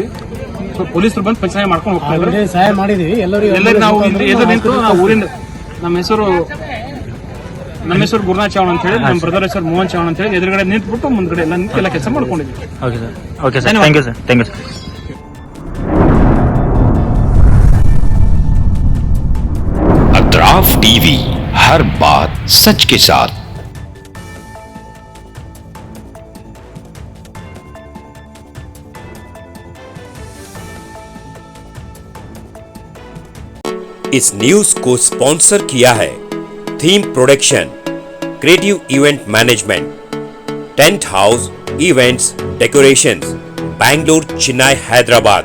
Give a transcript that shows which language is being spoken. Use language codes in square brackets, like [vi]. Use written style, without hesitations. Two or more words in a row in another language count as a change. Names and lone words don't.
[kn] ಸೊ ಪೊಲೀಸರು ಬಂದು ಪಂಚನಾಮೆ ಮಾಡ್ಕೊಂಡು ಹೋಗ್ತಾ ಇದ್ದಾರೆ. ಸಹಾಯ ಮಾಡಿದೀವಿ ಎಲ್ಲರಿಗೂ. ನಾವು ಎದುರು ನಿಂತು ನಾವು ಊರಿಂದ, ನಮ್ಮ ಹೆಸರು ಗುರುನಾಥ್ ಚೌಹಾಣ್ ಅಂತ ಹೇಳಿ, ನಮ್ಮ ಬ್ರದರ್ ಹೆಸರು ಮೋಹನ್ ಚೌಹಾಣ್ ಅಂತ ಹೇಳಿ, ಎದುರುಗಡೆ ನಿಂತ್ಬಿಟ್ಟು ಮುಂದ್ಗಡೆ ಎಲ್ಲ ನಿಂತು ಎಲ್ಲ ಕೆಲಸ ಮಾಡ್ಕೊಂಡಿದ್ವಿ. [en] OK sir, OK sir, thank you sir, thank you sir. [hi] अतराफ टीवी, हर बात सच के साथ। इस न्यूज को स्पॉन्सर किया है थीम प्रोडक्शन, [en] creative event management, tent house events decorations, [hi] बैंगलोर, चेन्नई, हैदराबाद।